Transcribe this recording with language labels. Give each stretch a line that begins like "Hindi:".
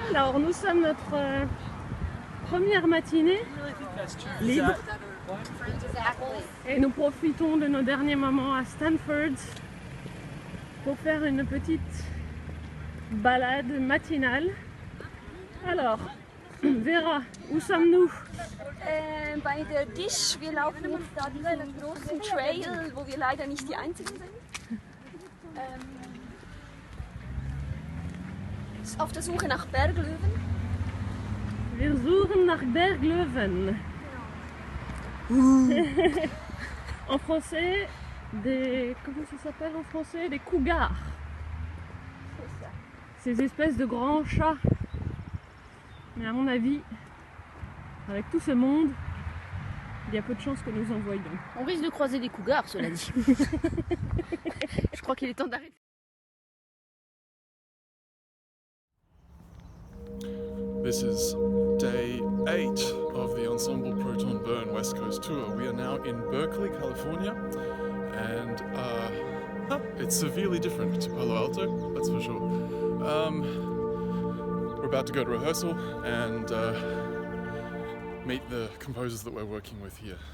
French: Alors, nous sommes notre première matinée libre. Et nous profitons de nos derniers moments à Stanford. pour faire une petite balade matinale. Alors, Vera, où sommes-nous?
German: Bei der Dish, wir laufen jetzt da diesen großen Trail, wo wir leider nicht die Einzigen sind. Auf der Suche nach Berglöwen. Wir suchen nach Berglöwen.
French: En français, comment ça s'appelle en français? Des cougars. C'est ça. Ces espèces de grands chats. Mais à mon avis, avec tout ce monde, il y a peu de chances que nous en voyions. On risque de croiser des cougars, cela dit. Je crois qu'il est temps d'arrêter.
English: This is day 8 of the Ensemble Proton Bern West Coast Tour. We are now in Berkeley, California, and it's severely different to Palo Alto, that's for sure. We're about to go to rehearsal and meet the composers that we're working with here.